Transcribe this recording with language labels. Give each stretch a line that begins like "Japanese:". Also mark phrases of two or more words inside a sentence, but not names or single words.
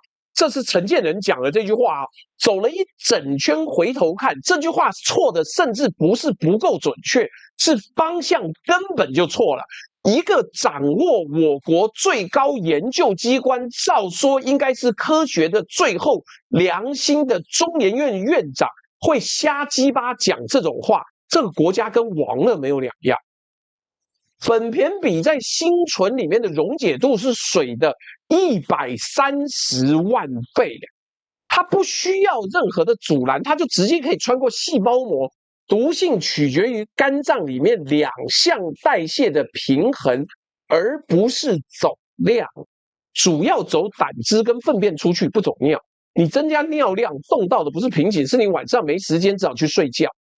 Chinese: 這是陳建仁講的這句話啊，走了一整圈回頭看，這句話錯的甚至不是不夠準確，是方向根本就錯了。一個掌握我國最高研究機關，照說應該是科學的最後良心的中研院院長，會瞎雞巴講這種話，這個國家跟亡了沒有兩樣。苯鈿比在心醇裡面的溶解度是水的130萬倍，它不需要任何的阻攔，它就直接可以穿過細胞膜。毒性取決於肝臟裡面兩項代謝的平衡，而不是走量。主要走膽汁跟糞便出去，不走尿。你增加尿量，动到的不是瓶頸，是你晚上沒時間，只好去睡覺。